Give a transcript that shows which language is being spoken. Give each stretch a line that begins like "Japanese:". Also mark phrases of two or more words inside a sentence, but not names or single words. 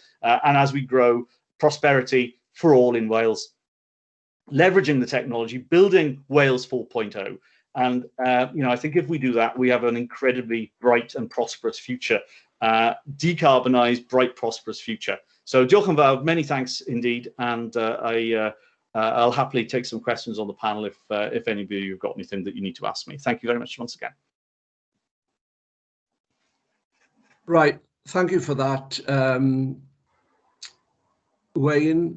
English: And as we grow, prosperity for all in Wales, leveraging the technology, building Wales 4.0. And you know, I think if we do that, we have an incredibly bright and prosperous future, decarbonised, bright, prosperous future. So,
Welsh: diolch yn fawr,
English: many thanks indeed, and I'll happily take some questions on the panel if any of you have got anything that you need to ask me. Thank you very much once again. Right, thank you for that, Wayne.